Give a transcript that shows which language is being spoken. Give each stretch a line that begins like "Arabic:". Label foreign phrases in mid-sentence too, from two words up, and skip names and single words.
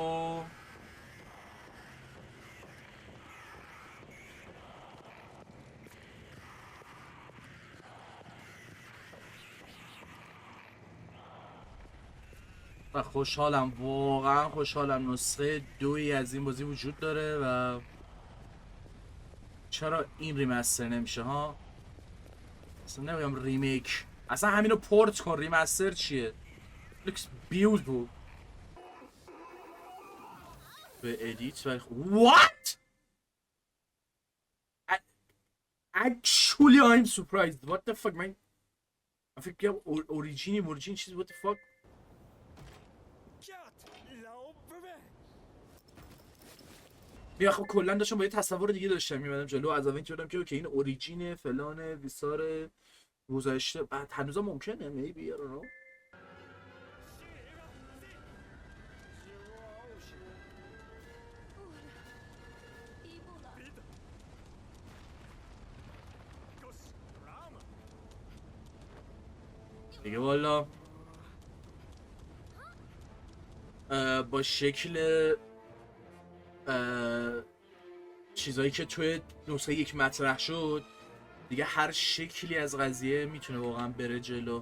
Persian: و خوشحالم، واقعا خوشحالم نسخه 2 از این بازی وجود داره و چرا این ریمستر نمیشه ها؟ اصلا نمیگم ریمیک، اصلا همینو پورت کن، ریمستر چیه؟
English: looks beautiful.
Persian: به ادیت ولی what?
English: Actually I'm surprised. What the fuck man.
Persian: فکر اوریجین چیز
English: what the fuck.
Persian: بیا خب کلا داشتم با یه تصور دیگه داشتم میمدم جلو، از اول که که اوکی این اوریجین فلان ویسار گذشته، بعد هنوزم ممکنه
English: maybe I don't know.
Persian: دیگه والا با شکل چیزایی که توی نسخه یک مطرح شد دیگه، هر شکلی از قضیه میتونه واقعا بره جلو.